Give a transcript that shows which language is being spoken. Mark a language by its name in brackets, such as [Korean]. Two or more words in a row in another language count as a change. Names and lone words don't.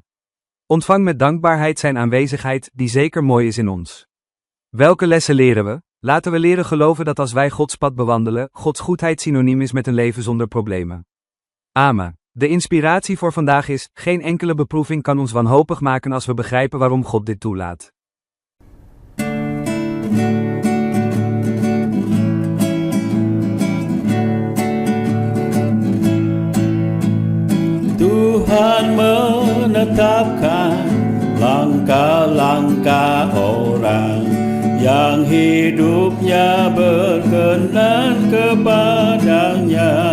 [Dutch] Ontvang met dankbaarheid zijn aanwezigheid, die zeker mooi is in ons. Welke lessen leren we? Laten we leren geloven dat als wij Gods pad bewandelen, Gods goedheid synoniem is met een leven zonder problemen. Amen. De inspiratie voor vandaag is: geen enkele beproeving kan ons wanhopig maken als we begrijpen waarom God dit toelaat. [Indonesian] Tuhan menetapkan langkah-langkah orang yang hidupnya berkenan kepadanya.